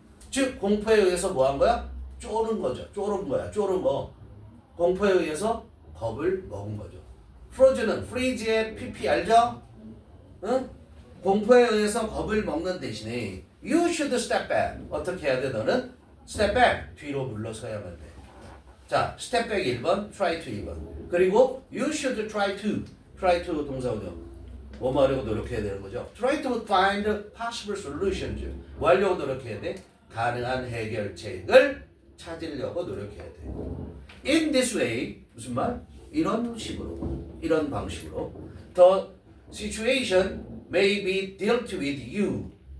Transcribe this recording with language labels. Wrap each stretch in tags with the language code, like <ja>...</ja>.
<ko>즉 공포에 의해서 뭐 한 거야? 쫄은 거죠. 쫄은 거야. 쫄은 거. 공포에 의해서 겁을 먹은 거죠. frozen은 freeze의 pp 알죠? 응? 공포에 의해서 겁을 먹는 대신에</ko> <en>you should step back.</en> <ko>어떻게 해야 돼? 너는</ko> <en>step back.</en> <ko>뒤로 물러서야만 돼.</ko> <en>자, step back</en> <ko>1번,</ko> <en>try to</en> <ko>2번. 그리고</ko> <en>you should try to</en> <ko>동사원형. 뭐 하려고 노력해야 되는 거죠?</ko> <en>try to find possible solutions.</en> <ko>뭐 하려고 노력해야 돼? 가능한 해결책을 찾으려고 노력해야 돼.</ko> <en>in this way.</en> <ko>무슨 말? 이런 식으로. 이런 방식으로.</ko> <en>The situation may be dealt with you.</en>